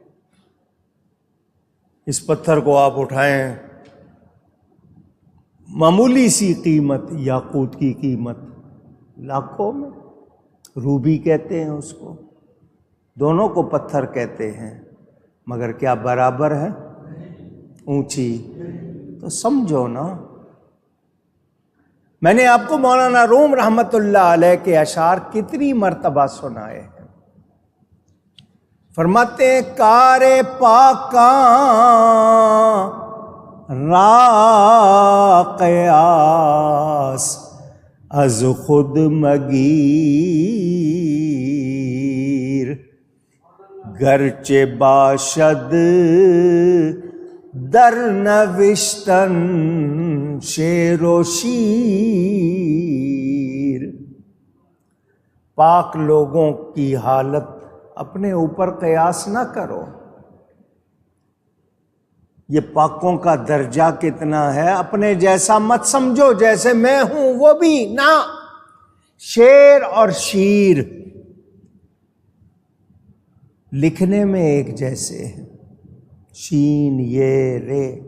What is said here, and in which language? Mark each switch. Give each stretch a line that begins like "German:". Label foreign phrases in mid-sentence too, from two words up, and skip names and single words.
Urdu: اس پتھر کو آپ اٹھائیں، معمولی سی قیمت، یاقوت کی قیمت لاکھوں میں، روبی کہتے ہیں اس کو، دونوں کو پتھر کہتے ہیں، مگر کیا برابر ہے؟ اونچی۔ تو سمجھو نا، میں نے آپ کو مولانا روم
Arabic: رحمت اللہ علیہ
Urdu: کے اشعار کتنی مرتبہ سنائے ہیں۔ فرماتے ہیں
Persian: کار پاکاں را قیاس از خود مگیر، گرچه باشد در نوشتن شعر و شیر۔
Urdu: پاک لوگوں کی حالت اپنے اوپر قیاس نہ کرو. یہ پاکوں کا درجہ کتنا ہے، اپنے جیسا مت سمجھو، جیسے میں ہوں وہ بھی نہ. شیر اور شیر لکھنے میں ایک جیسے ہیں، شین یہ رے.